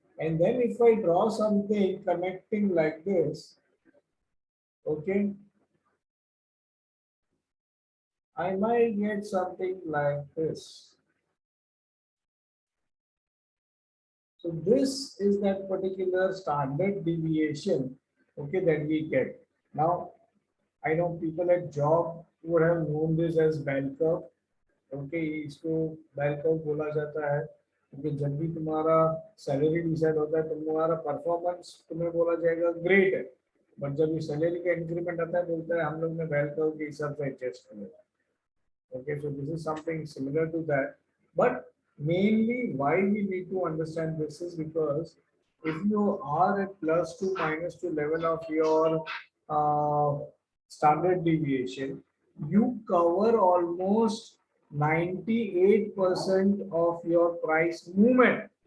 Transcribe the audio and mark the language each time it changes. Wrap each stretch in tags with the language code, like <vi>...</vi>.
<en>And then if I draw something connecting like this, okay, I might get something like this. So this is that particular standard deviation, okay, that we get. Now, I know people at job would have known this as bell curve.</en> <hi>Okay, इसको bell curve बोला जाता है क्योंकि जब भी तुम्हारा salary decide होता है तो तुम्हारा परफॉर्मेंस तुम्हें बोला जाएगा ग्रेट है, बट जब ये सैलरी का इंक्रीमेंट आता है बोलता है हम लोग ने बेल कर्व के हिसाब से एडजस्ट किया.</hi> <en>Okay, so this is something similar to that, but Mainly why we need to understand this is because if you are at +2 -2 level of your standard deviation, you cover almost 98% of your price movement.</en>